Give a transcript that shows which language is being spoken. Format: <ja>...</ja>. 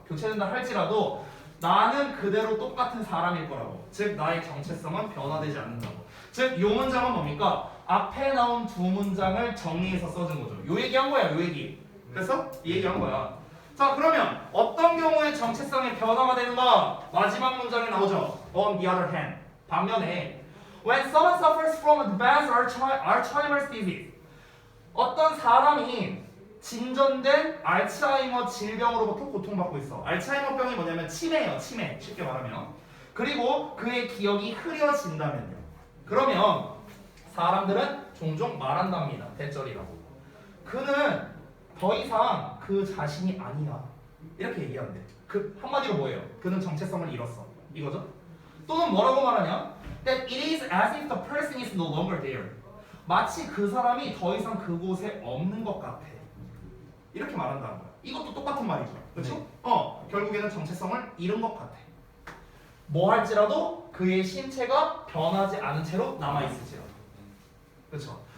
<ko>교체된다 할지라도 나는 그대로 똑같은 사람일 거라고. 즉 나의 정체성은 변화되지 않는다고. 즉 요 문장은 뭡니까? 앞에 나온 두 문장을 정리해서 써준 거죠. 요 얘기한 거야. 요 얘기. 그래서 이 얘기한 거야. 자, 그러면 어떤 경우에 정체성의 변화가 되는가? 마지막 문장에 나오죠.</ko> <en>On the other hand. 반면에 When someone suffers from advanced Alzheimer's disease.</en> <ko>어떤 사람이 진전된 알츠하이머 질병으로부터 고통받고 있어. 알츠하이머병이 뭐냐면 치매예요. 치매. 쉽게 말하면. 그리고 그의 기억이 흐려진다면요. 그러면 사람들은 종종 말한답니다. 대절이라고. 그는 더 이상 그 자신이 아니야. 이렇게 얘기하는데 그 한마디로 뭐예요? 그는 정체성을 잃었어. 이거죠? 또는 뭐라고 말하냐?</ko> <en>That it is as if the person is no longer there.</en> <ko>마치 그 사람이 더 이상 그곳에 없는 것 같아. 이렇게 말한다는 거야. 이것도 똑같은 말이죠. 그렇죠? 네. 결국에는 정체성을 잃은 것 같아. 뭐 할지라도 그의 신체가 변하지 않은 채로 남아있을지라도. 그렇죠?</ko>